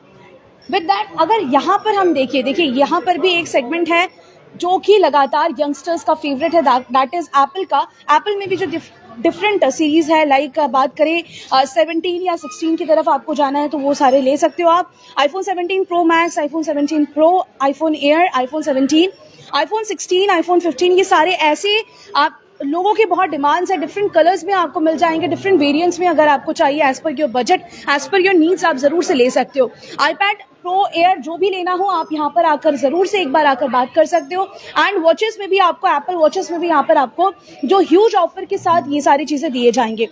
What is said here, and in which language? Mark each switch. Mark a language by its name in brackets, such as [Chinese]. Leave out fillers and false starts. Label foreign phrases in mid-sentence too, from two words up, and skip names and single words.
[English] with that [Hindi] अगर यहाँ पर हम देखिए यहाँ पर भी एक सेगमेंट है जो कि लगातार यंगस्टर्स का फेवरेट है, [English] that is [Hindi] एप्पल का। एप्पल में भी जो [English] different series [Hindi] है, लाइक बात करें 17 या 16 की तरफ आपको जाना है तो वो सारे ले सकते हो आप। iPhone 17 Pro Max, iPhone 17 Pro, iPhone Air, iPhone 17, iPhone 16, iPhone 15 ये सारे ऐसे आप लोगों की बहुत डिमांड्स है। [English] different colours [Hindi] में आपको मिल जाएंगे, [English] different variants [Hindi] में अगर आपको चाहिए [English] as per your budget, as per your needs [Hindi] आप जरूर से ले सकते हो। iPad Pro Air जो भी लेना हो आप यहाँ पर आकर जरूर से एक बार आकर बात कर सकते हो। [English] and watches [Hindi] में भी आपको, एप्पल वॉचेस में भी यहाँ पर आपको जो [English] huge offer [Hindi] के साथ ये सारी चीजें दिए जाएंगे।